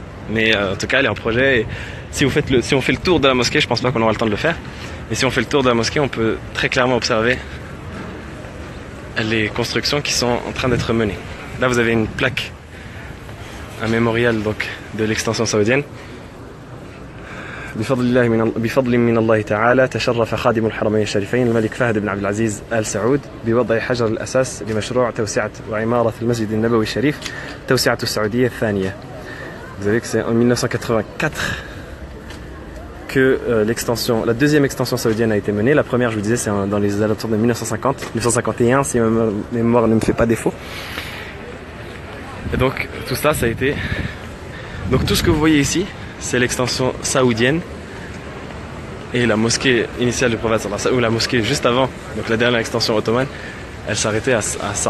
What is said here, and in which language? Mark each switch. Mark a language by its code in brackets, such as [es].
[fr] Mais en tout cas, elle est en projet. Et si on fait le tour de la mosquée, je pense pas qu'on aura le temps de le faire. Et si on fait le tour de la mosquée, on peut très clairement observer les constructions qui sont en train d'être menées. Là, vous avez une plaque, un mémorial donc de l'extension saoudienne. [ar] بفضل من الله تعالى تشرف خادم الحرمين الشريفين الملك فهد بن عبد العزيز آل سعود بوضع حجر الأساس لمشروع توسعة وعمارة المسجد النبوي الشريف توسعة السعودية الثانية. [fr] Vous savez que c'est en 1984 que la 2e extension saoudienne a été menée. La première, je vous disais, c'est dans les alentours de 1950, 1951 si ma mémoire ne me fait pas défaut. Et donc tout ça, ça a été... Donc tout ce que vous voyez ici, c'est l'extension saoudienne et la mosquée initiale du prophète sallallahu alayhi wa sallam, ou la mosquée juste avant, donc la dernière extension ottomane, elle s'arrêtait à ça.